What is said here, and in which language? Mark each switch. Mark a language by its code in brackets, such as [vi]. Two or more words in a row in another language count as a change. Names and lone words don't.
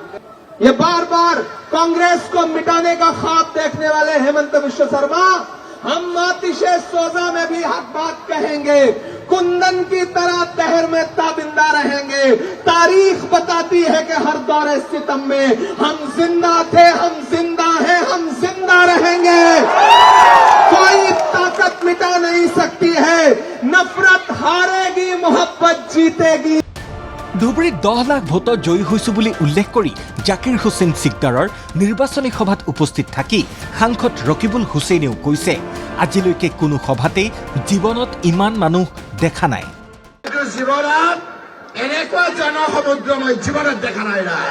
[hi] ये बार बार कांग्रेस को मिटाने का ख्वाब देखने वाले हेमंत विश्व शर्मा, हम आतिशे सोजा में भी हक बात कहेंगे, कुंदन की तरह तहर में ताबिंदा रहेंगे। तारीख बताती है कि हर दौरे सितम में हम जिंदा थे, हम जिंदा हैं, हम जिंदा रहेंगे। कोई ताकत मिटा नहीं सकती है। नफरत हारेगी, मोहब्बत जीतेगी। [as] ধুবুৰীত 10 লাখ ভোটত জয়ী হৈছো বুলি উল্লেখ কৰি জাকিৰ হুছেইন সিকদাৰৰ নিৰ্বাচনী সভাত উপস্থিত থাকি সাংসদ ৰকিবুল হুছেইনেও কৈছে, আজিলৈকে কোনো সভাতেই জীৱনত ইমান মানুহ দেখা নাই। জীৱনত এনেকুৱা জনসমুদ্ৰ মই জীৱনত দেখা নাই।